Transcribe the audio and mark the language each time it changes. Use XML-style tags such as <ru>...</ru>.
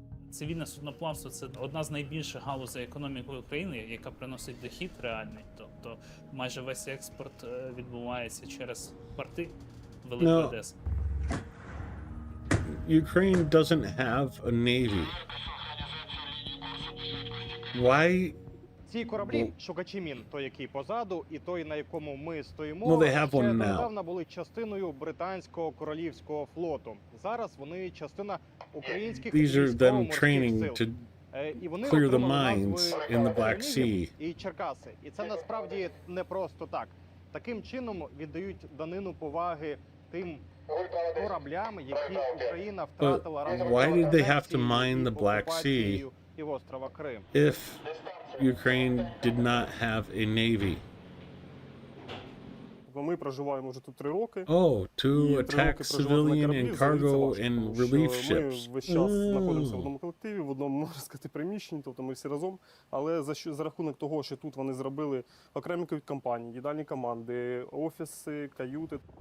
<uk>Цивільне судноплавство – це одна з найбільших галузей економіки України, яка приносить дохід реальний. Тобто майже весь експорт відбувається через порти Великої Одеси.</uk> <en>Ukraine doesn't have a navy. Why?</en> <uk>Ці кораблі, шукачі мін, той, який позаду, і той, на якому ми стоїмо, ще недавно були частиною британського королівського флоту. Зараз вони частина українських військово-морських сил. І вони отримали назви і Черкаси. І це насправді не просто так. Таким чином віддають данину поваги тим кораблям, які Україна втратила разом з окупацією півострова Крим.</uk> <en>If Ukraine did not have a navy.</en> <uk>Ми проживаємо вже тут 3 роки.</uk> <en>Oh, to attack civilian and cargo and relief ships.</en> <uk>Ми весь час знаходимося в одному колективі, в одному, можна сказати, приміщенні, тобто ми всі разом. Але за рахунок того, що тут вони зробили окремі компанії, їдальні команди, офіси, каюти.</uk>